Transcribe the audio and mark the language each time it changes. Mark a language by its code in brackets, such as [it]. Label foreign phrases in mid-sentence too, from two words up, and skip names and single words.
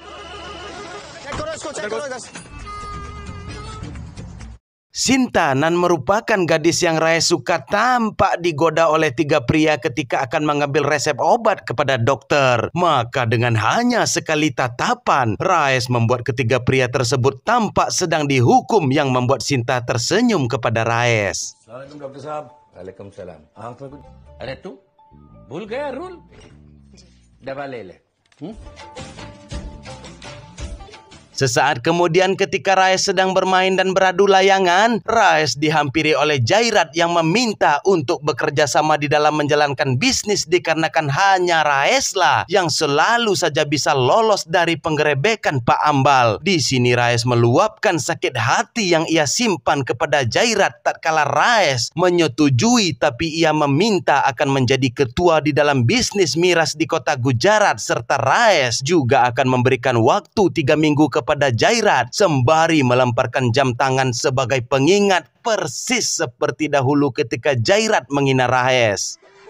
[id] Sinta nan merupakan gadis yang Raes suka tampak digoda oleh 3 pria ketika akan mengambil resep obat kepada dokter. Maka dengan hanya sekali tatapan, Raes membuat ketiga pria tersebut tampak sedang dihukum, yang membuat Sinta tersenyum kepada Raes. [hi] Assalamualaikum डॉक्टर साहब। वालेकुम सलाम। आँख में कुछ? अरे तू भूल गया रूल? दवा ले ले। [id] Sesaat kemudian ketika Raes sedang bermain dan beradu layangan, Raes dihampiri oleh Jairat yang meminta untuk bekerja sama di dalam menjalankan bisnis dikarenakan hanya Raeslah yang selalu saja bisa lolos dari penggerebekan Pak Ambal. Di sini Raes meluapkan sakit hati yang ia simpan kepada Jairat tatkala Raes menyetujui tapi ia meminta akan menjadi ketua di dalam bisnis miras di kota Gujarat serta Raes juga akan memberikan waktu 3 minggu kepada Jairat sembari melemparkan jam tangan sebagai pengingat persis seperti dahulu ketika Jairat menghina Raes.